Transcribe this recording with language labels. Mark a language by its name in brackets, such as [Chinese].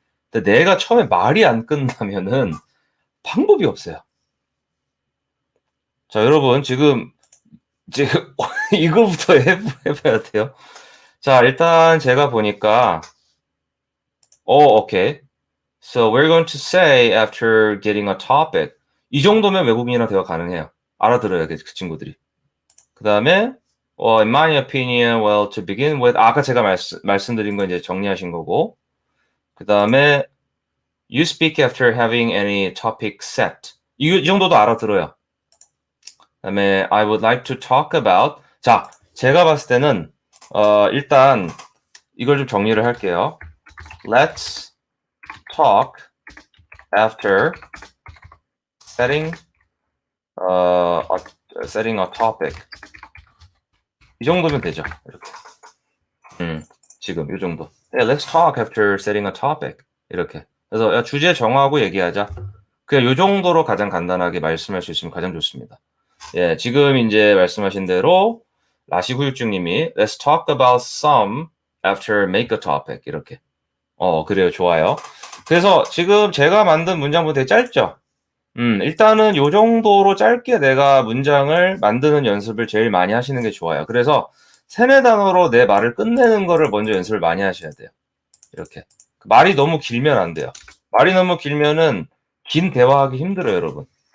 [Korean] 근데 내가 처음에 말이 안 끝나면은 방법이 없어요. 자, 여러분 지금 이제 이거부터 해봐야 돼요. 자, 일단 제가 보니까 오케이. [English] So we're going to say after getting a topic. [Korean] 이 정도면 외국인이랑 대화 가능해요. 알아들어요, 그 친구들이. [English] 그 다음에 in my opinion, well, to begin with, [Korean] 아까 제가 말씀드린 거 이제 정리하신 거고. 그 다음에 [English] you speak after having any topic set. [Korean] 이 정도도 알아들어요. 그 다음에 [English] I would like to talk about. [Korean] 자, 제가 봤을 때는 일단 이걸 좀 정리를 할게요. [English] Let's talk after setting a topic. [Korean] 이 정도면 되죠. 이렇게. 지금 이 정도. [English] Yeah, let's talk after setting a topic. [Korean] 이렇게. 그래서 야, 주제 정하고 얘기하자. 그냥 이 정도로 가장 간단하게 말씀할 수 있으면 가장 좋습니다. 예, 지금 이제 말씀하신 대로 [English] 라시후유증님이 Let's talk about some after make a topic. [Korean] 이렇게. 그래요. 좋아요. 그래서 지금 제가 만든 문장도 되게 짧죠? 일단은 요 정도로 짧게 내가 문장을 만드는 연습을 제일 많이 하시는 게 좋아요. 그래서 3-4단어로 내 말을 끝내는 거를 먼저 연습을 많이 하셔야 돼요. 이렇게. 말이 너무 길면 안 돼요. 말이 너무 길면은 긴 대화하기 힘들어요, 여러분.